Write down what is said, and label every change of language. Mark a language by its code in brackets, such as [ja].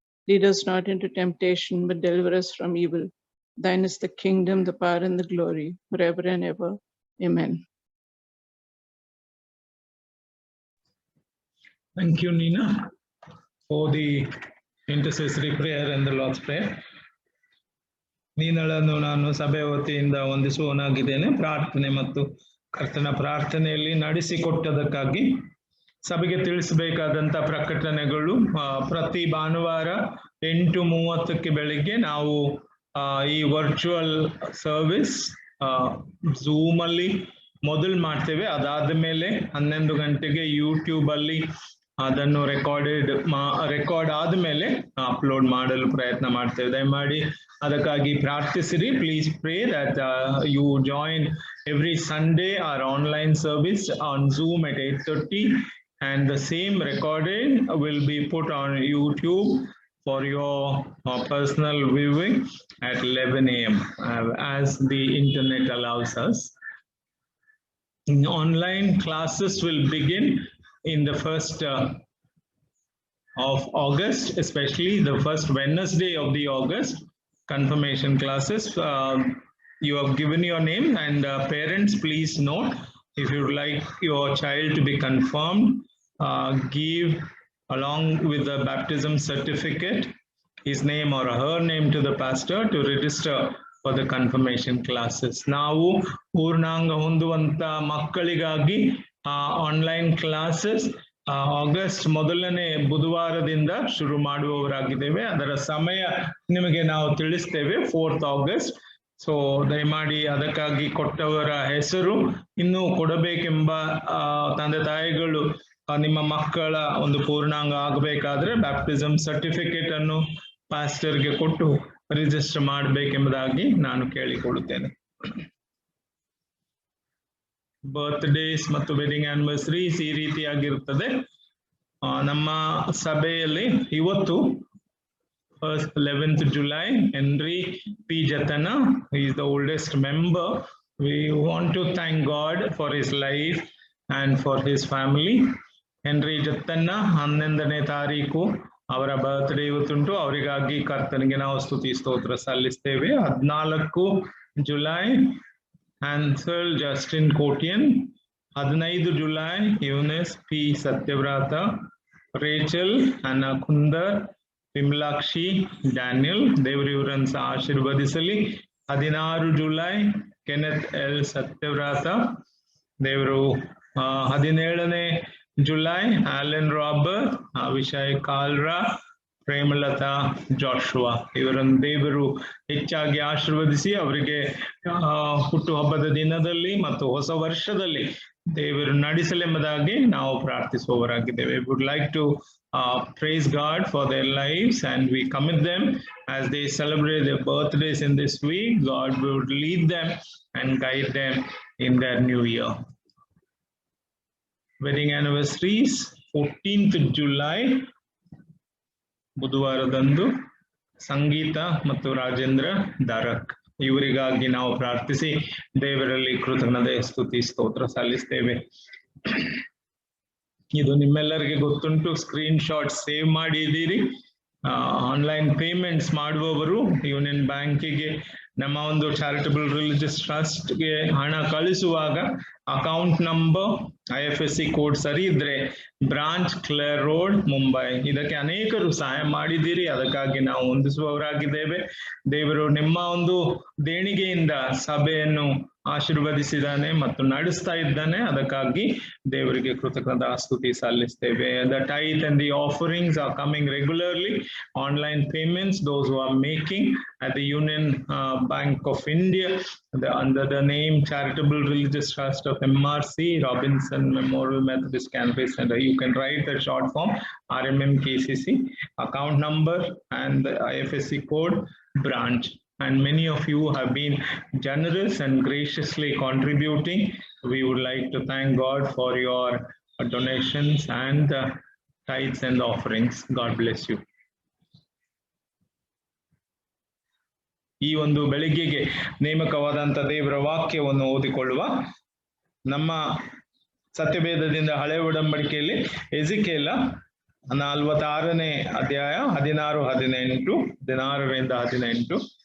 [en] Lead us not into temptation, but deliver us from evil. Thine is the kingdom, the power, and the glory, forever and ever. Amen. Thank you, Nina, for the intercessory prayer and the Lord's Prayer. [kn] ನೀನಳನ್ನು ನಾನು ಸಭೆ ವತಿಯಿಂದ ವಂದಿಸುವನಾಗಿದ್ದೇನೆ. ಪ್ರಾರ್ಥನೆ ಮತ್ತು ಕರ್ತನ ಪ್ರಾರ್ಥನೆಯಲ್ಲಿ ನಡೆಸಿಕೊಟ್ಟದಕ್ಕಾಗಿ ಸಭೆಗೆ ತಿಳಿಸಬೇಕಾದಂತ ಪ್ರಕಟಣೆಗಳು. ಪ್ರತಿ ಭಾನುವಾರ 8:30 ಬೆಳಿಗ್ಗೆ ನಾವು ಈ ವರ್ಚುವಲ್ ಸರ್ವಿಸ್ ಝೂಮ್ ಅಲ್ಲಿ ಮೊದಲು ಮಾಡ್ತೇವೆ. ಅದಾದ ಮೇಲೆ 11 ಗಂಟೆಗೆ ಯೂಟ್ಯೂಬ್ ಅಲ್ಲಿ ಅದನ್ನು ರೆಕಾರ್ಡ್ ಆದ್ಮೇಲೆ ಅಪ್ಲೋಡ್ ಮಾಡಲು ಪ್ರಯತ್ನ ಮಾಡ್ತೇವೆ. ದಯಮಾಡಿ ಅದಕ್ಕಾಗಿ ಪ್ರಾರ್ಥಿಸಿರಿ. [en] Please pray that you join every Sunday our online service on Zoom at 8:30, and the same recording will be put on YouTube for your personal viewing at 11 a.m. As the internet allows us. Online classes will begin in the first of August, especially the first Wednesday of the August. Confirmation classes. You have given your name, and parents, please note, if you would like your child to be confirmed, give along with the baptism certificate his name or her name to the pastor to register for the confirmation classes. [kn] ನಾವು ಪೂರ್ಣಾಂಗ ಹೊಂದುವಂತ ಮಕ್ಕಳಿಗಾಗಿ online classes August ಮೊದಲನೇ ಬುಧವಾರದಿಂದ ಶುರು ಮಾಡುವವರಾಗಿದ್ದೇವೆ. ಅದರ ಸಮಯ ನಿಮಗೆ ನಾವು ತಿಳಿಸ್ತೇವೆ, [en] 4th August. [kn] So ದಯಮಾಡಿ ಅದಕ್ಕಾಗಿ ಕೊಟ್ಟವರ ಹೆಸರು ಇನ್ನೂ ಕೊಡಬೇಕೆಂಬ ತಂದೆ ತಾಯಿಗಳು ನಿಮ್ಮ ಮಕ್ಕಳ ಒಂದು ಪೂರ್ಣಾಂಗ ಆಗಬೇಕಾದ್ರೆ ಬ್ಯಾಪ್ಟಿಸಮ್ ಸರ್ಟಿಫಿಕೇಟ್ ಅನ್ನು ಪಾಸ್ಟರ್ಗೆ ಕೊಟ್ಟು ರಿಜಿಸ್ಟರ್ ಮಾಡಬೇಕೆಂಬುದಾಗಿ ನಾನು ಕೇಳಿಕೊಳ್ಳುತ್ತೇನೆ. ಬರ್ತ್ಡೇಸ್ ಮತ್ತು ವೆಡ್ಡಿಂಗ್ ಆನಿವರ್ಸರೀಸ್ ಈ ರೀತಿಯಾಗಿರುತ್ತದೆ. ನಮ್ಮ ಸಭೆಯಲ್ಲಿ ಇವತ್ತು [en] 11th July, [kn] Henry P. [en] Jatana, he is the oldest member. We want to thank God for his life and for his family. [kn] Henry Jatana 11ನೇ ತಾರೀಕು ಅವರ ಬರ್ತ್ಡೇ ಇವತ್ತುಂಟು. ಅವರಿಗಾಗಿ ಕರ್ತನಿಗೆ ನಾವು ಸ್ತುತಿ ಸ್ತೋತ್ರ ಸಲ್ಲಿಸ್ತೇವೆ. [en] 14 July, Hansel Justin Kotian. 15 July, Eunice P. Satyavrata. [kn] Rachel, ಅನ್ನ Kundar, Vimalakshi, Daniel, ದೇವರು ಇವರನ್ನು ಸಹ ಆಶೀರ್ವದಿಸಲಿ. 16 ಜುಲೈ ಕೆನೆತ್ ಎಲ್ ಸತ್ಯವ್ರತ, ದೇವರು 17ನೇ ಜುಲೈ ಆಲೆನ್ ರಾಬರ್ಟ್, ಅವಿಷಯ್ ಕಾಲ್ರಾ, ಪ್ರೇಮಲತಾ ಜಾಶುವಾ ಇವರನ್ನು ದೇವರು ಹೆಚ್ಚಾಗಿ ಆಶೀರ್ವದಿಸಿ ಅವರಿಗೆ ಹುಟ್ಟುಹಬ್ಬದ ದಿನದಲ್ಲಿ ಮತ್ತು ಹೊಸ ವರ್ಷದಲ್ಲಿ ದೇವರು ನಡೆಸಲೆಂಬುದಾಗಿ ನಾವು ಪ್ರಾರ್ಥಿಸುವವರಾಗಿದ್ದೇವೆ. [en] Would like to praise God for their lives and we commit them as they celebrate their birthdays in this week. God will lead them and guide them in their new year. Wedding anniversaries 14th July [kn] ಬುಧವಾರದಂದು ಸಂಗೀತ ಮತ್ತು ರಾಜೇಂದ್ರ ದಾರಕ್ ಇವರಿಗಾಗಿ ನಾವು ಪ್ರಾರ್ಥಿಸಿ ದೇವರಲ್ಲಿ ಕೃತಜ್ಞತೆ ಸ್ತುತಿ ಸ್ತೋತ್ರ ಸಲ್ಲಿಸ್ತೇವೆ. ಇದು ನಿಮ್ಮೆಲ್ಲರಿಗೆ ಗೊತ್ತುಂಟು, screen shot save ಮಾಡಿದ್ದೀರಿ. ಆನ್ಲೈನ್ ಪೇಮೆಂಟ್ಸ್ ಮಾಡುವವರು ಯೂನಿಯನ್ ಬ್ಯಾಂಕಿಗೆ ನಮ್ಮ ಒಂದು ಚಾರಿಟಬಲ್ ರಿಲಿಜಿಯಸ್ ಟ್ರಸ್ಟ್ಗೆ ಹಣ ಕಳಿಸುವಾಗ ಅಕೌಂಟ್ ನಂಬರ್ IFSC ಕೋಡ್ ಸರಿ ಇದ್ರೆ ಬ್ರಾಂಚ್ ಕ್ಲೇರ್ ರೋಡ್ ಮುಂಬೈ, ಇದಕ್ಕೆ ಅನೇಕರು ಸಹಾಯ ಮಾಡಿದ್ದೀರಿ, ಅದಕ್ಕಾಗಿ ನಾವು ಹೊಂದಿಸುವವರಾಗಿದ್ದೇವೆ. ದೇವರು ನಿಮ್ಮ ಒಂದು ದೇಣಿಗೆಯಿಂದ ಸಭೆಯನ್ನು ಆಶೀರ್ವದಿಸಿದ್ದಾನೆ ಮತ್ತು ನಡೆಸ್ತಾ ಇದ್ದಾನೆ, ಅದಕ್ಕಾಗಿ ದೇವರಿಗೆ ಕೃತಜ್ಞತಾ ಸ್ತುತಿ ಸಲ್ಲಿಸ್ತೇವೆ. [en] The tithe and the offerings are coming regularly. Online payments, those who are making at the Union Bank of India under the name Charitable Religious Trust of MRC Robinson Memorial Methodist Campus Center. You can write the short form RMMKCC, account number and the IFSC code, branch. And many of you have been generous and graciously contributing. We would like to thank God for your donations and tithes and offerings. God bless you. [kn] ಈ ಒಂದು ಬೆಳಿಗ್ಗೆಗೆ ನೇಮಕವಾದಂಥ ದೇವರ ವಾಕ್ಯವನ್ನು ಓದಿಕೊಳ್ಳುವ. ನಮ್ಮ ಸತ್ಯವೇದದಿಂದ ಹಳೆ ಒಡಂಬಡಿಕೆಯಲ್ಲಿ ಎಜಿಕೇಲ 46ನೇ ಅಧ್ಯಾಯ 16-18, 16-18.